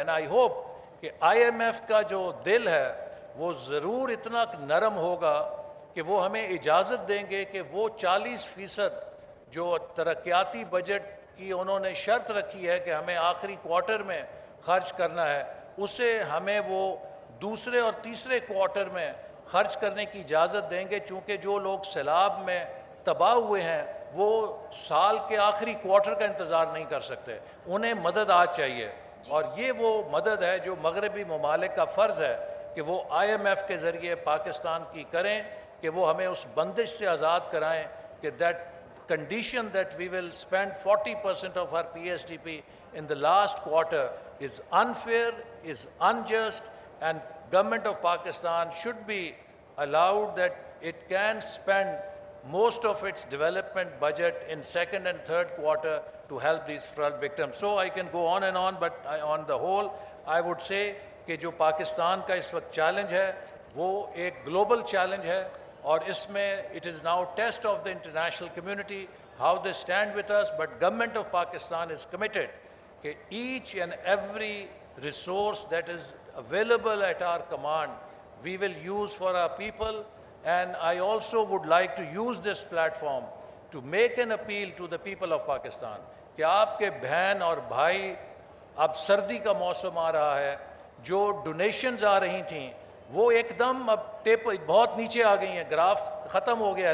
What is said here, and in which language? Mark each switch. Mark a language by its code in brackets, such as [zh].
[en] and I hope [ur] کہ I am F کا جو دل ہے وہ ضرور اتنا نرم ہوگا کہ وہ ہمیں اجازت دیں گے کہ وہ 40% جو ترقیاتی بجٹ کی انہوں نے شرط رکھی ہے کہ ہمیں آخری کوارٹر میں خرچ کرنا ہے، اسے ہمیں وہ دوسرے اور تیسرے کوارٹر میں خرچ کرنے کی اجازت دیں گے، چونکہ جو لوگ سیلاب میں تباہ ہوئے ہیں وہ سال کے آخری کوارٹر کا انتظار نہیں کر سکتے، انہیں مدد آج چاہیے. اور یہ وہ مدد ہے جو مغربی ممالک کا فرض ہے کہ وہ آئی ایم ایف کے ذریعے پاکستان کی کریں کہ وہ ہمیں اس بندش سے آزاد کرائیں کہ [en] that condition that we will spend 40% of our PSDP in the last quarter is unfair, is unjust, and government of Pakistan should be allowed that it can spend most of its development budget in second and third quarter to help these flood victims. So I can go on and on, but on the whole I would say [ur] کہ جو پاکستان کا اس وقت challenge ہے وہ ایک global challenge ہے، اور اس میں [en] it is now test of the international community how they stand with us, but government of Pakistan is committed کہ each and every resource that is available at our command we will use for our people. And I also would like to use this platform to make an appeal to the people of Pakistan [ur] کہ آپ کے بہن اور بھائی، اب سردی کا موسم آ رہا ہے، جو ڈونیشنز آ رہی تھیں وہ ایک دم اب بہت نیچے آ گئی ہیں، گراف ختم ہو گیا ہے.